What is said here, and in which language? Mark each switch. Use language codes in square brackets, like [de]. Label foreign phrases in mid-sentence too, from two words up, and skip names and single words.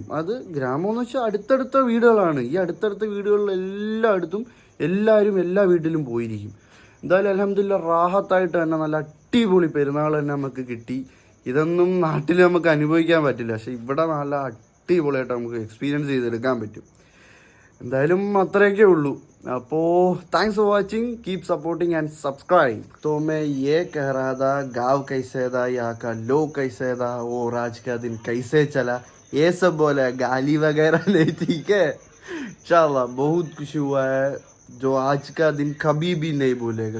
[ml] അത് ഗ്രാമമെന്ന് വെച്ചാൽ അടുത്തടുത്ത വീടുകളാണ്. ഈ അടുത്തടുത്ത വീടുകളിൽ എല്ലായിടത്തും എല്ലാവരും എല്ലാ വീട്ടിലും പോയിരിക്കും. എന്തായാലും അൽഹംദുലില്ലാ റാഹത്തായിട്ട് തന്നെ നല്ല അടിപൊളി പെരുന്നാൾ തന്നെ നമുക്ക് കിട്ടി. ഇതൊന്നും നാട്ടിൽ നമുക്ക് അനുഭവിക്കാൻ പറ്റില്ല, പക്ഷെ ഇവിടെ നല്ല അടിപൊളിയായിട്ട് നമുക്ക് എക്സ്പീരിയൻസ് ചെയ്തെടുക്കാൻ പറ്റും. എന്തായാലും അത്രയൊക്കെ ഉള്ളൂ. അപ്പോൾ [en] thanks for watching, keep supporting and subscribe. [hi] तो मैं ये कह रहा था गाँव कैसे था, यहाँ का लोग कैसे था, और आज का दिन कैसे चला, ये सब बोला, गाली वगैरह नहीं. ठीक है, इंशाल्लाह बहुत खुश हुआ है. जो आज का दिन कभी भी नहीं भूलेगा.